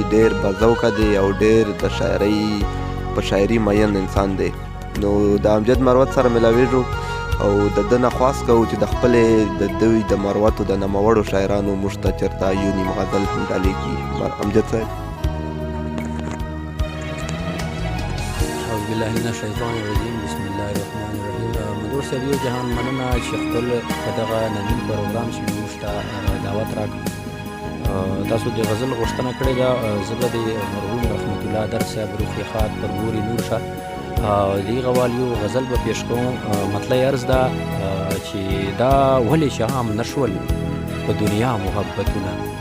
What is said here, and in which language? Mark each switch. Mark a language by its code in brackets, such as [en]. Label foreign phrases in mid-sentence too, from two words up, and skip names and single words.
[ps] ډېر باذوقه دی او ډېر د شاعرۍ، په شاعري مین انسان دی. نو د امجد مروت سره ملاویږو او د ده نه خواست کوو چې د خپلې، د دوی د مروتو د نوموړو شاعرانو موږ ته چېرته یو نیم غزل ډالۍ کړي. مر-، امجد صاحب. [ar] أعوذ بالله من الشیطان الرجیم. بسم الله الرحمن الرحیم. [ps] آه، مدور صاحب، یو جهان مننه چې خپل په دغه ننني پروګرام کې موږ ته، آه، دعوت راکړ. آه، تاسو د غزل غوښتنه کړې ده. آه، زه به د مرحوم رحمت الله درد صاحب، روح یې ښاد، پر نور یې نور شه. آه، د هغه وال یو غزل به پیش کوم. آه، مطلع یې عرض ده، آه، چې دا ولې چې عام نشول په دنیا محبتونه؟